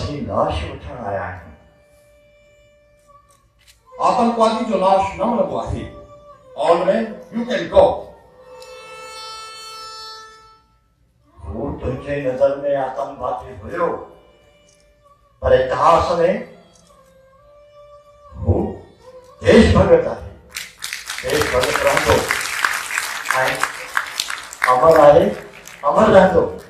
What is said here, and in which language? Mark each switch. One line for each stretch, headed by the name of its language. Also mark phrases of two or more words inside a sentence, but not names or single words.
Sindhi: लाश वठण आया आहियूं। आतंकवादी जो लाश न मिलंदो आहे।
English: all man you can go.
Sindhi: हू तुंहिंजे नज़र में आतंकवादी हुयो, पर इतिहास में हू देशभगत आहे। देशभगत रहंदो ऐं अमर आहे, अमर रहंदो।